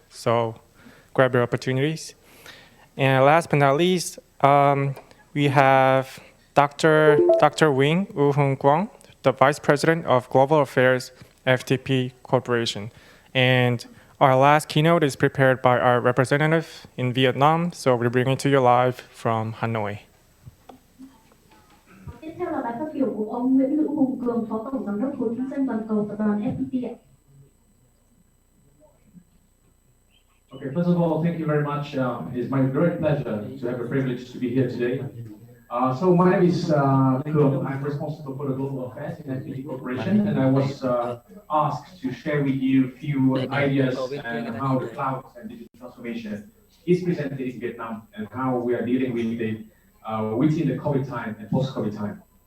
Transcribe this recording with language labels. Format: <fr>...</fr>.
<en>So grab your opportunities. And last but not least, we have Dr. Wing Woo-Hoon Kwang, the Vice President of Global Affairs, FTP Corporation. And our last keynote is prepared by our representative in Vietnam, so we're bringing it to you live from Hanoi.</en> <vi>Tiếp theo là bài phát biểu của ông Nguyễn Hữu Hùng Cường, Phó Tổng Giám đốc Khối Kinh doanh Toàn cầu Tập đoàn FPT ạ.</vi> <en>Okay, first of all, thank you very much. It's my great pleasure to have the privilege to be here today. So my name is Cường. I'm responsible for the global affairs in FPT Corporation, and I was asked to share with you a few ideas on how the cloud and digital transformation is presented in Vietnam and how we are dealing with it within the COVID time and post-COVID time.</en>